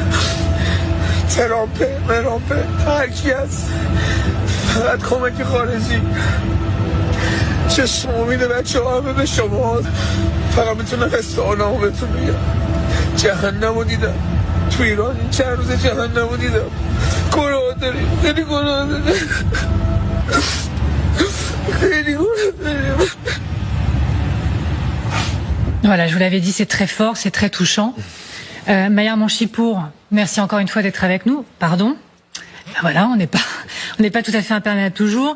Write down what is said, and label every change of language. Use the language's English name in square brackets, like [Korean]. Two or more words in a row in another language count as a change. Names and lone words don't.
[Persian] ترامپه هرکی هست فقط کمک خارجی چشم امید بچه ها همه به شما فقط میتونم حسانمو بهتون بگم جهنم رو دیدم تو ایران این چند روز جهنم رو دیدم گناه داریم خیلی گناه داریم [French] Voilà, je vous l'avais dit, c'est très fort, c'est très touchant. Mayar Manchipour, merci encore une fois d'être avec nous. Pardon. Voilà, on n'est pas tout à fait imperméable toujours.